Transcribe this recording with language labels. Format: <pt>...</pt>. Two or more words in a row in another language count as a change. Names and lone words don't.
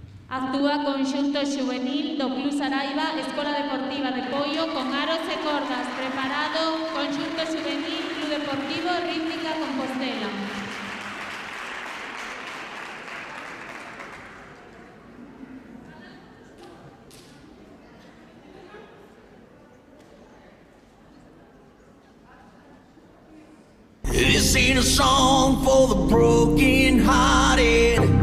<gl>Actúa conxunto xuvenil do Club Saraiva, Escola Deportiva de Poio, con aros e cordas. Preparado, conxunto xuvenil, Club Deportivo Rítmica Compostela.</gl> <en>This ain't a song for the broken-hearted.</en>